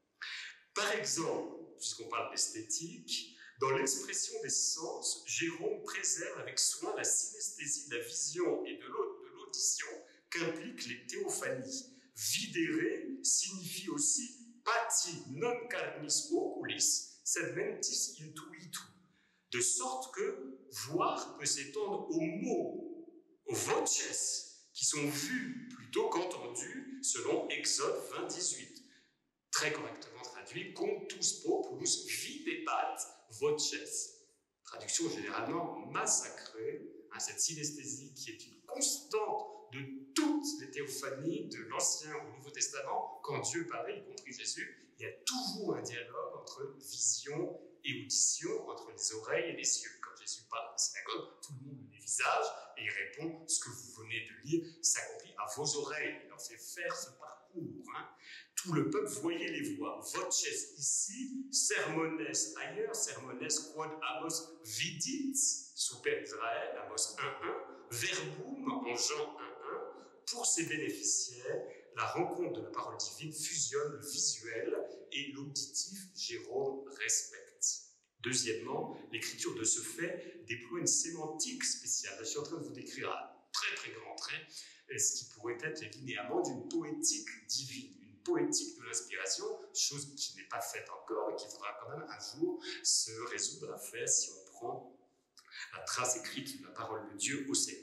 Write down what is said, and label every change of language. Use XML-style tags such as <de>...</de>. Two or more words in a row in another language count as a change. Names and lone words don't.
<fr>Par exemple, puisqu'on parle d'esthétique, dans l'expression des sens, Jérôme préserve avec soin la synesthésie de la vision et de l'audition qu'impliquent les théophanies.</fr> <la>Videre</la> <fr>signifie aussi</fr> <la>pati non carnis oculis, sed mentis intuitu,</la> <fr>de sorte que voir peut s'étendre aux mots, aux voces, qui sont vus plutôt qu'entendus, selon Exode 20-18. Très correctement traduit,</fr> <la>contus populus videbat voces.</la> <fr>Traduction généralement massacrée à cette synesthésie qui est une constante de toutes les théophanies de l'Ancien au Nouveau Testament. Quand Dieu parlait, y compris Jésus, il y a toujours un dialogue entre vision et audition, entre les oreilles et les yeux. Quand Jésus parle à la synagogue, tout le monde le dévisage et il répond, ce que vous venez de lire s'accomplit à vos oreilles. Il leur fait faire ce parcours. Tout le peuple voyait les voix. Voces ici,</fr> <la>sermones ailleurs, sermones quod Amos vidit, super Israël, Amos 1.1, verbum en Jean 1.1.</la> <fr>Pour ses bénéficiaires, la rencontre de la parole divine fusionne le visuel et l'auditif. Jérôme respecte. Deuxièmement, l'écriture de ce fait déploie une sémantique spéciale. Là, je suis en train de vous décrire à très très grand trait ce qui pourrait être les linéaments d'une poétique divine, une poétique de l'inspiration, chose qui n'est pas faite encore et qu'il faudra quand même un jour se résoudre à faire si on prend la trace écrite de la parole de Dieu au Seigneur.</fr>